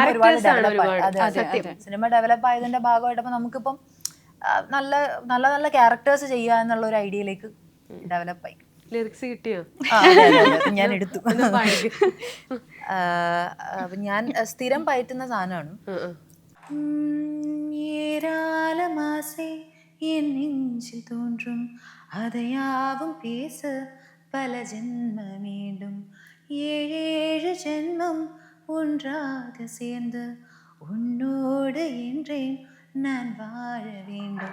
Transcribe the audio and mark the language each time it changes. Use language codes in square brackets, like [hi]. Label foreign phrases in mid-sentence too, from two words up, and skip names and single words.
[ml] സിനിമ ഡെവലപ്പ് ആയതിന്റെ ഭാഗമായിട്ട് അപ്പൊ നമുക്കിപ്പം നല്ല നല്ല നല്ല ക്യാരക്ടേഴ്സ് ചെയ്യുക എന്നുള്ള ഒരു ഐഡിയയിലേക്ക് ഡെവലപ്പായി. ലിറിക്സ് കിട്ടിയോ? ഞാൻ എടുത്തു. ഞാൻ സ്ഥിരം പയറ്റുന്ന സാധനമാണ്. [ta] என் நெஞ்சில் தோன்றும் அதையாவும் பேச பல ஜென்ம மீண்டும் 7 ஜென்மம் ஒன்றாக சேர்ந்து உன்னோடு என்றேன் நான் வாழ வேண்டும்.